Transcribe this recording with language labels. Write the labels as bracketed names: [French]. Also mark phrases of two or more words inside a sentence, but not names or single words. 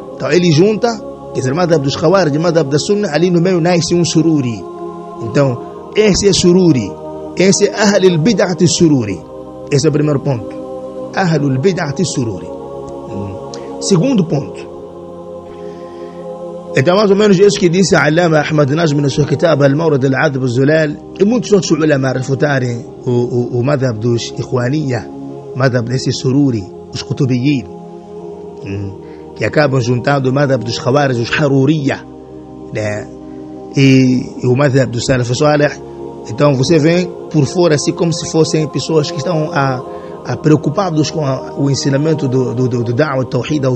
[Portuguese] Então ele junta, quer dizer, o madhab dos Khawarij e o madhab da Sunnah, ali no meio nasce um Sururi. Então, esse é Sururi, esse é [Arabic] أهل البدعة سروري. [Portuguese] Esse é o primeiro ponto. [Arabic] أهل البدعة سروري. [Portuguese] Segundo ponto. Então, mais ou menos isso que disse a Allama Ahmad Najm no seu kitab Al-Mawrad al-Adb al-Zulal, e muitos outros ulama refutarem o madhab dos Ikhwaniyya, madhab desse Sururi, os Qutubiyin, que acabam juntando o madhab dos Khawarij, os Haruriyya, né? E o madhab do [Arabic] السلف الصالح. [Portuguese] Então você vê por fora assim como se fossem pessoas que estão preocupados com o ensinamento do [Arabic] دعوة، توحيد [Portuguese] ou